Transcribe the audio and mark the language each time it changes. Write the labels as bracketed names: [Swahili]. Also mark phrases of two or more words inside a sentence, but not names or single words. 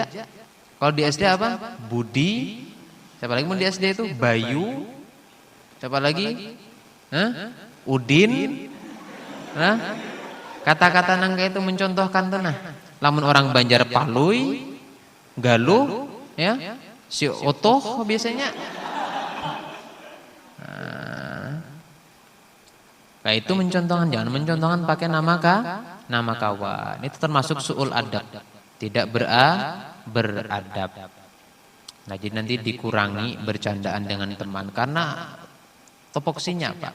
[Indonesian] Kalau di SD apa? Budi. Siapa lagi mau di SD itu? Bayu. Siapa lagi? Udin. Kata-kata nangka itu mencontohkan tuh lamun orang Banjar Palui, Galuh, ya. Si Otoh biasanya. Kayak itu mencontohkan, jangan mencontohkan pakai nama kawan. Itu termasuk su'ul adab, tidak beradab. Nah, jadi nanti dikurangi bercandaan dengan teman, karena topoksinya apa?